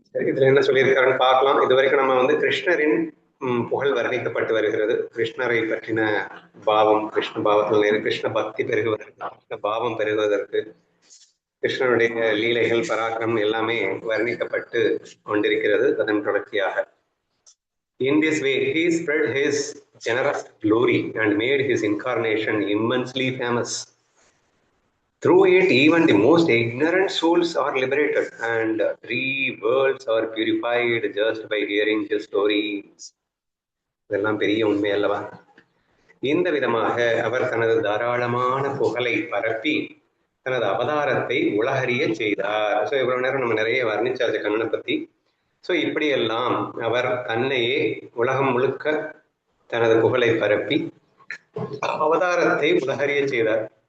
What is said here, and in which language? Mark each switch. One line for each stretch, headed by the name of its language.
Tamil: இதுல என்ன சொல்லியிருக்காருன்னு பார்க்கலாம். இதுவரைக்கும் நம்ம கிருஷ்ணரின் புகழ் வர்ணிக்கப்பட்டு வருகிறது. கிருஷ்ணரை பற்றின பாவம், கிருஷ்ண பாவத்தில் கிருஷ்ண பக்தி பெருகுவதற்கு, கிருஷ்ண பாவம் பெருகுவதற்கு, கிருஷ்ணனுடைய லீலைகள், பராக்கிரமம் எல்லாமே வர்ணிக்கப்பட்டு கொண்டிருக்கிறது. அதன் தொடர்ச்சியாக
English: in this way he spread his generous glory and made his incarnation immensely famous. Through it, even the most ignorant souls are liberated and 3 worlds are purified just by hearing his stories.
Tamil: இதெல்லாம் பெரிய உண்மை அல்லவா? இந்த விதமாக அவர் தனது தாராளமான புகழை பரப்பி தனது அவதாரத்தை உலகறிய செய்தார். ஸோ இவ்வளவு நேரம் நம்ம நிறைய வர்ணிச்சாச்சு கண்ணனை பத்தி. ஸோ இப்படியெல்லாம் அவர் தன்னையே உலகம் முழுக்க தனது புகழை பரப்பி அவதாரத்தை உலகறிய செய்தார்.